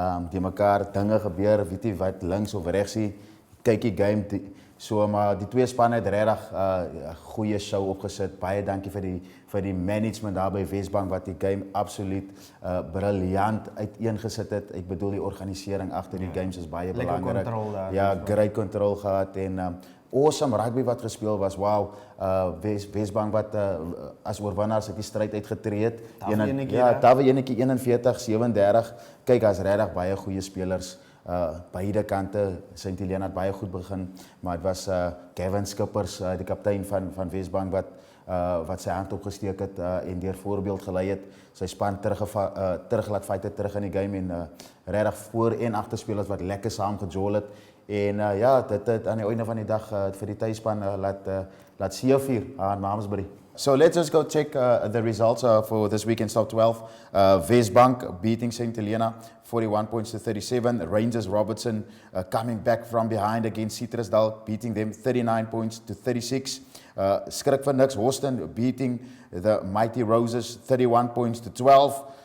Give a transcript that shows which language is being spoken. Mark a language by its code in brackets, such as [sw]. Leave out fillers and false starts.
[af] Die mekaar dinge gebeur, weet jy wat links of regs is. Kyk die game maar die twee spanne het regtig 'n goeie show opgesit. Baie dankie vir die management daar by Wesbank wat die game absoluut briljant uiteengesit het. Ek bedoel die organisering agter die games is baie belangrik. Ja, [en] great control [af] gehad en [en] awesome rugby [af] wat gespeel was. Wow, Wesbank wat as oorwinnaars uit die stryd uitgetree het. Tawe enetjie 41-37. Kyk, as regtig baie goeie spelers. Beide kante. St. Helena het baie goed begin, maar het was Gavin Skippers, die kaptein van Wesbank wat sy hand opgesteek het en deur voorbeeld gelei het. Sy span terug laat fight het terug in die game en regtig voor en agter spelers wat lekker saam gejol het. En ja, dit aan die einde van die dag vir die tuisspan laat seëvier aan Malmesbury. [en] So let's just go check the results for this weekend's top 12. Wesbank beating St. Helena 41 points to 37. Rangers Robertson coming back from behind against Citrusdal, beating them 39 points to 36. [af] Skrik van niks, [en] Houston beating the Mighty Roses 31 points to 12.